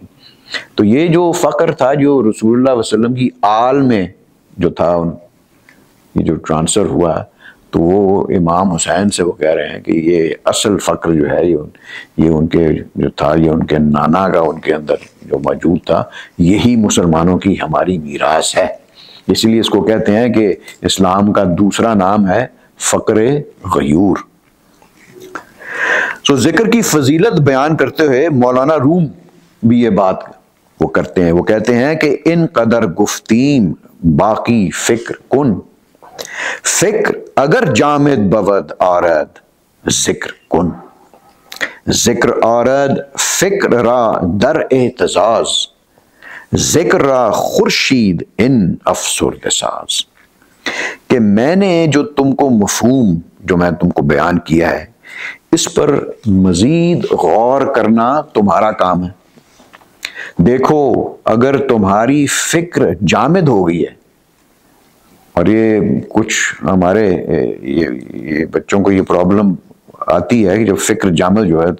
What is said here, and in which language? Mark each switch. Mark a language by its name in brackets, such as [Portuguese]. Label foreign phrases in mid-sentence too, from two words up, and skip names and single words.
[Urdu] تو یہ جو فقر تھا جو رسول اللہ علیہ وسلم کی آل میں جو تھا، یہ جو ٹرانسفر ہوا، تو وہ امام حسین سے وہ کہہ رہے ہیں کہ یہ اصل فقر جو ہے یہ ان کے جو تھا، یہ ان کے نانا کا ان کے اندر جو موجود تھا، یہی مسلمانوں کی ہماری میراث ہے. اس لیے اس کو کہتے ہیں کہ اسلام کا دوسرا نام ہے فقر غیور. سو ذکر کی فضیلت بیان کرتے ہوئے مولانا روم بھی یہ بات وہ کرتے ہیں، وہ کہتے ہیں کہ [Persian] ان قدر گفتیم باقی فکر کن، فکر اگر جامد بود آرد ذکر کن، ذکر آرد فکر را در اعتزاز، ذکر را خورشید ان افسرده ساز۔ [Urdu] کہ میں نے جو تم کو مفہوم جو میں تم کو بیان کیا ہے اس پر مزید غور کرنا تمہارا کام ہے۔ دیکھو اگر تمہاری فکر جامد ہو گئی ہے، اور یہ کچھ ہمارے یہ بچوں کو یہ پرابلم آتی ہے کہ جب فکر جامد جو ہوتی